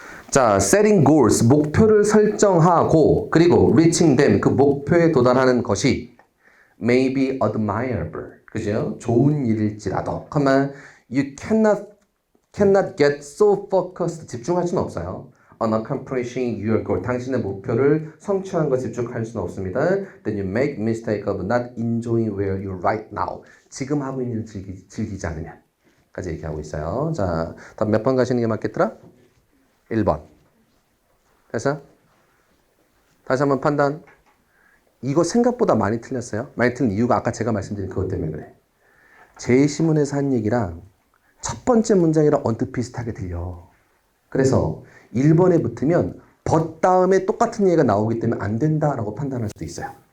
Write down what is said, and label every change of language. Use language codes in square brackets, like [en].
[ko] 자, [en] setting goals, [ko] 목표를 설정하고, 그리고 [en] reaching them, [ko] 그 목표에 도달하는 것이 [en] may be admirable, [ko] 그죠? 좋은 일일지라도, [en] you cannot get so focused, [ko] 집중할 수는 없어요. [en] on accomplishing your goal, [ko] 당신의 목표를 성취하는 것에 집중할 수는 없습니다. [en] Then you make mistake of not enjoying where you're right now, [ko] 지금 하고 있는 일을 즐기지 않으면 까지 얘기하고 있어요. 자, 답 몇 번 가시는 게 맞겠더라? 1번. 됐어? 다시 한번 판단. 이거 생각보다 많이 틀렸어요. 많이 틀린 이유가 아까 제가 말씀드린 그것 때문에 그래. 제시문에서 한 얘기랑 첫 번째 문장이랑 언뜻 비슷하게 들려. 그래서 1번에 붙으면 but 다음에 똑같은 얘기가 나오기 때문에 안 된다라고 판단할 수도 있어요.